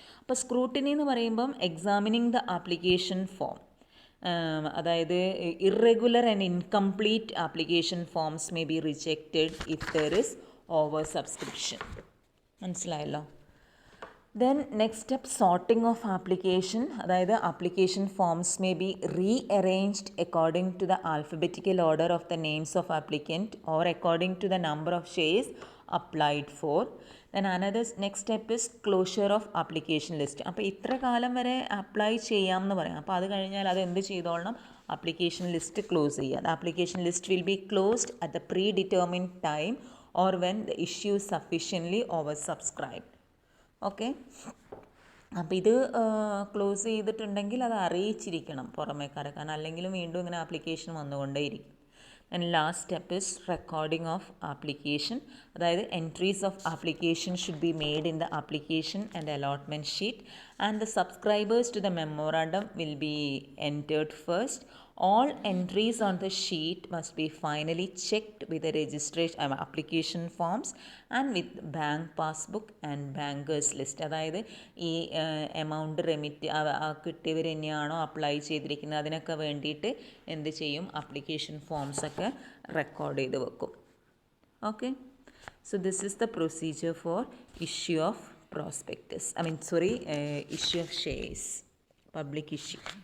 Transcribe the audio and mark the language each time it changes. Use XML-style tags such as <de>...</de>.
<ml>അപ്പോൾ സ്ക്രൂട്ടിനി എന്ന് പറയുമ്പം</ml> <en>examining the application form,</en> <ml>അതായത്</ml> <en>Irregular and incomplete application forms may be rejected if there is over subscription.</en> <ml>മനസ്സിലായല്ലോ?</ml> <en>Then next step, sorting of application.</en> <ml>അതായത്</ml> <en>application forms may be rearranged according to the alphabetical order of the names of applicant or according to the number of shares applied for. Then another next step is closure of application list.</en> <ml>അപ്പോൾ ഇത്ര കാലം വരെ apply ചെയ്യാം എന്ന് പറയാം. അപ്പോൾ അത് കഴിഞ്ഞാൽ അത് എന്ത് ചെയ്തോളണം? ആപ്ലിക്കേഷൻ ലിസ്റ്റ് ക്ലോസ് ചെയ്യുക.</ml> <en>The application list will be closed at the predetermined time or when the issue is sufficiently oversubscribed.</en> <ml>Okay, അപ്പോൾ ഇത് ക്ലോസ് ചെയ്തിട്ടുണ്ടെങ്കിൽ അത് അറിയിച്ചിരിക്കണം പുറമേക്കാരെ, കാരണം അല്ലെങ്കിലും വീണ്ടും ഇങ്ങനെ ആപ്ലിക്കേഷൻ വന്നുകൊണ്ടേയിരിക്കും.</ml> <en>And last step is recording of application.</en> <ml>അതായത്</ml> <en>Entries of application should be made in the application and allotment sheet and the subscribers to the memorandum will be entered first. All entries on the sheet must be finally checked with the registration application forms and with bank passbook and bankers list.</en> <ml>അതായത് ഈ amount remit കിട്ടിയവർ തന്നെയാണോ apply ചെയ്തിരിക്കുന്നത് അതിനൊക്കെ വേണ്ടിയിട്ട് എന്ത് ചെയ്യും? Application ഫോംസൊക്കെ record ചെയ്ത് വെക്കും.</ml> <en>Okay, so this is the procedure for issue of prospectus, issue of shares, public issue.</en>